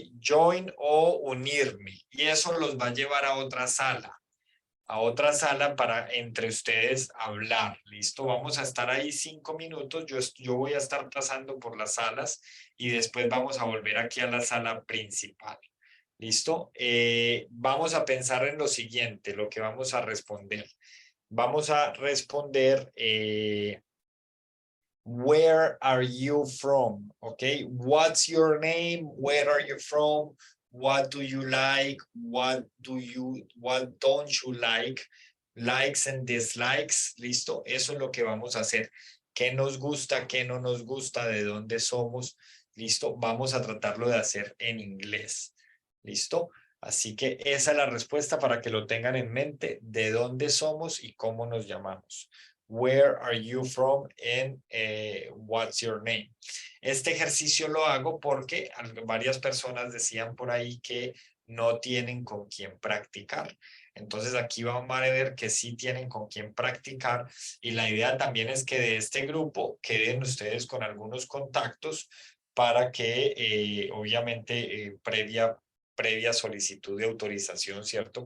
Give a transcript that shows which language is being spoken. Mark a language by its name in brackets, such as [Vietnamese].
[Spanish] Join o unirme. Y eso los va a llevar a otra sala para entre ustedes hablar. ¿Listo? Vamos a estar ahí 5 minutos. Yo voy a estar pasando por las salas y después vamos a volver aquí a la sala principal. ¿Listo? Vamos a pensar en lo siguiente, lo que vamos a responder. Vamos a responder, [English] where are you from? Okay, what's your name? Where are you from? What do you like? What don't you like? Likes and dislikes, listo. [Spanish] Eso es lo que vamos a hacer. ¿Qué nos gusta? ¿Qué no nos gusta? ¿De dónde somos? Listo. Vamos a tratarlo de hacer en inglés. Listo. Así que esa es la respuesta para que lo tengan en mente, de dónde somos y cómo nos llamamos. [English] Where are you from and what's your name? [Spanish] Este ejercicio lo hago porque varias personas decían por ahí que no tienen con quién practicar. Entonces aquí vamos a ver que sí tienen con quién practicar y la idea también es que de este grupo queden ustedes con algunos contactos para que obviamente previa solicitud de autorización, ¿cierto?